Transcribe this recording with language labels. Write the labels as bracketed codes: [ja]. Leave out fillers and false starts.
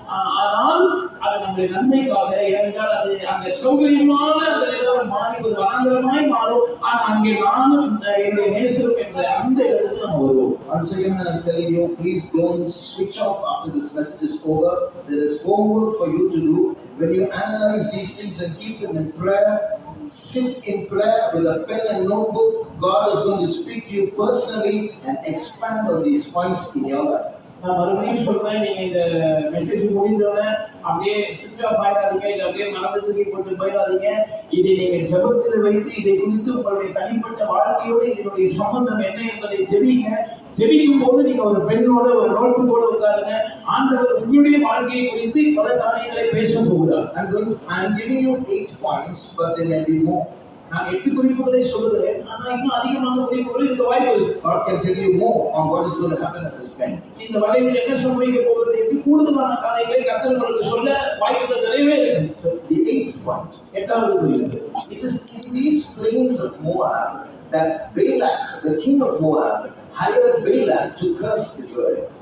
[ta] ஆனால் அது நம்முடைய நன்மைக்காக, ஏனென்றால் அது அந்த சௌகரியமான அந்த நிலம் மாறி ஒரு வனாந்திரமாய் மாறும். ஆனா அங்கே நானும் என்னுடைய நேசரும் என்ற அந்த இடத்துக்கு நம்ம வருவோம். [en] Once again I am telling you, please don't switch off after this message is over. There is homework for you to do. When you analyze these things and keep them in prayer, sit in prayer with a pen and notebook. God is going to speak to you personally and expand on these points in your life. [ta] நான் மறுபடியும் சொல்றேன், நீங்க இந்த message முடிஞ்சோடனே அப்படியே ஸ்விட்ச் of ஆயிடாதீங்க, இதை அப்படியே மனதுக்கு போட்டு போயிடாதீங்க. இதை நீங்க ஜெபத்தில் வைத்து இதை குறித்து உங்களுடைய தனிப்பட்ட வாழ்க்கையோடு இதனுடைய சம்பந்தம் என்ன என்பதை ஜெபிங்க. ஜெபிக்கும் போது நீங்க ஒரு பெண்ணோட ஒரு நோட்புக்கோட உட்காருங்க. ஆண்டவர் உங்களுடைய வாழ்க்கையை குறித்து பல காரியங்களை பேச போகிறார். [en] I am giving you 8 points, but there may be more. [ta] நான் 8 குறிப்புகளை சொல்கிறேன், ஆனா இன்னும் அதிகமான குறிப்புகள் இருக்க வாய்ப்பு இருக்கு. [en] God can tell you more on what is going to happen at this bank. [ta] இந்த வளைவில் என்ன சம்பவிக்க போகிறது என்று கூடுதலான காரியங்களை கர்த்தர் உங்களுக்கு சொல்ல வாய்ப்புகள் நிறையவே இருக்கு. [en] So the 8th point. [ta] 8வது குறிப்பு. [en] It is in these plains of Moab that Balak, the king of Moab, hired Balaam to curse Israel.